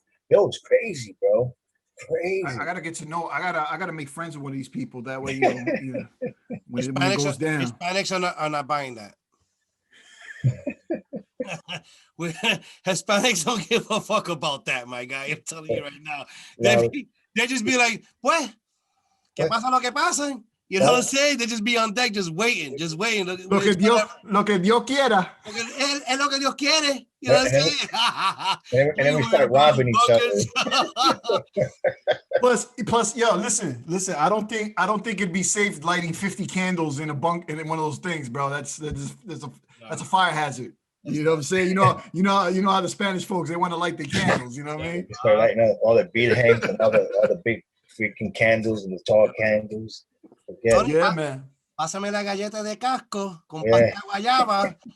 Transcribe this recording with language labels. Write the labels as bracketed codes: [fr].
[en] Yo, it's crazy, bro. Crazy. I gotta get to know. I gotta make friends with one of these people. That way, when it goes down. Hispanics are not buying that. Hispanics don't give a fuck about that, my guy. I'm telling you right now. They just be like, [es] pues, que pasa lo que pasa. [en] You know what I'm saying? They just be on deck, just waiting. [es] Lo que Dios quiera. Es lo que Dios quiere. [en] You know what I'm saying? And then we start robbing each other. Plus, yo, listen. I don't think it'd be safe lighting 50 candles in one of those things, bro. That's a fire hazard. You know what I'm saying? You know how the Spanish folks, they want to light the candles. You know what I mean? They start lighting up all the beat hangs and all the big freaking candles and the tall candles. Yeah, man. [es] Pásame la galleta de casco con pan de guayaba.